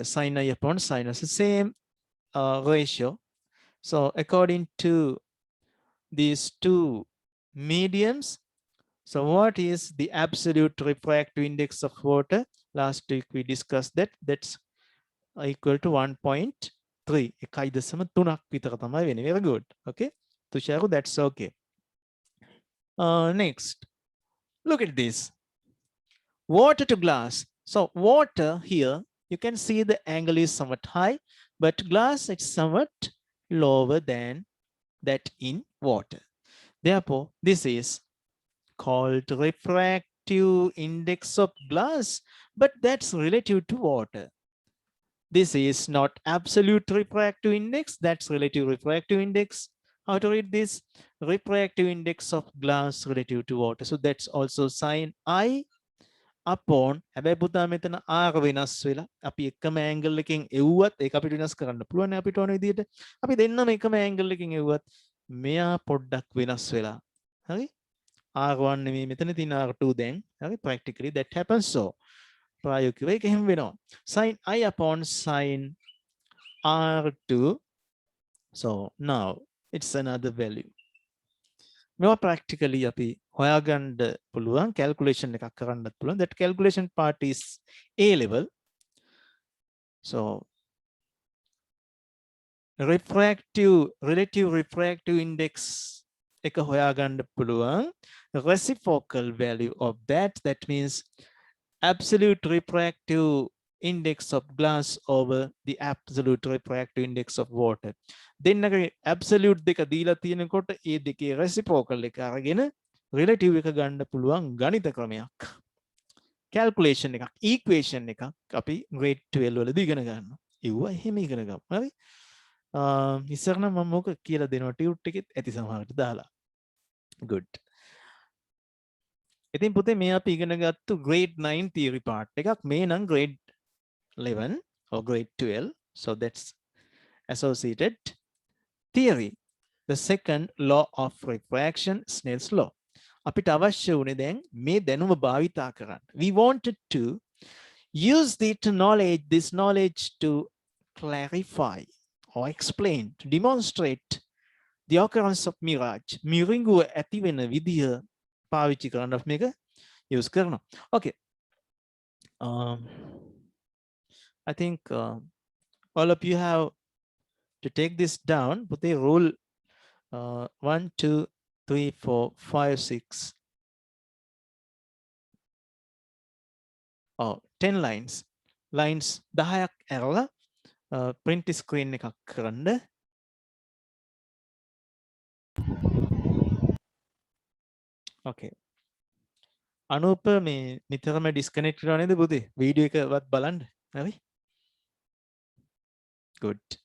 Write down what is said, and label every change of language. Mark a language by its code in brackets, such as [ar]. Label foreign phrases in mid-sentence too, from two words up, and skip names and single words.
[en] Sin I upon sin R. The same ratio. So according to these two mediums, so what is the absolute refractive index of water? Last week we discussed that. That's equal to 1.3. [si] 1.3ක් විතර තමයි වෙන්නේ. [en] Very good. Okay. Tusharu, that's okay. Next, look at this. Water to glass. So water here, you can see the angle is somewhat high, but glass is somewhat lower than that in water. Therefore, this is called refractive index of glass, but that's relative to water. This is not absolute refractive index, that's relative refractive index. How to read this? Refractive index of glass relative to water. So that's also sin I upon, [si] හැබැයි පුතා මෙතන R වෙනස් වෙලා අපි එකම angle එකකින් එව්වත් ඒක අපිට වෙනස් කරන්න පුළුවන් අපිට ඕන විදිහට. අපි දෙන්නම එකම angle එකකින් එව්වත් මෙයා පොඩ්ඩක් වෙනස් වෙලා. හරි? R1 නෙමෙයි මෙතන තියෙන R2 දැන්. හරි? [en] Practically that happens. [si] So ප්‍රායෝගිකව ඒක එහෙම වෙනවා. [en] Sin I upon sin R2. So now it's another value. [si] මේවා practically අපි හොයාගන්න පුළුවන් calculation එකක් කරන්නත් පුළුවන්. [en] That calculation part is A level. [si] So [en] relative refractive index [si] එක හොයාගන්න පුළුවන්. [en] Reciprocal value of that means absolute refractive index of glass over the absolute refractive index of water. [si] දෙන්නගේ absolute දෙක දීලා තියෙනකොට ඒ දෙකේ reciprocal එක අරගෙන relative එක ගන්න පුළුවන් ගණිත ක්‍රමයක්. calculation එකක්, equation එකක් අපි grade 12 වලදී ඉගෙන ගන්නවා. ඒවා එහෙම ඉගෙන ගමු. හරි? ඉස්සර නම් මම මොක කියලා දෙනවා ටියුට් එකෙත් ඇති සමහරට දාලා. good. ඉතින් පුතේ මේ අපි ඉගෙන ගත්තු [en] grade 9 theory part [si] එකක්. මේ නම් [en] grade 11 or grade 12. So that's associated theory. The second law of refraction, Snell's law. [si] අපිට අවශ්‍ය වුණේ දැන් මේ දැනුම භාවිතා කරන්න. [en] We wanted to use this knowledge to clarify or explain, to demonstrate the occurrence of mirage. [si] මිරිඟුව ඇති වෙන විදිය පාවිච්චි කරන්න අපි මේක use කරනවා. [en] Okay. I think all of you have to take this down. Put the rule 1, 2, 3, 4, 5, 6. 10 lines. [si] Lines 10ක් ඇරලා [en] print screen [si] එකක් කරන්න. [en] Okay. [si] අනූප මේ නිතරම disconnect කරනවා නේද පුතේ? වීඩියෝ එකවත් බලන්න. හරි? [en] Good.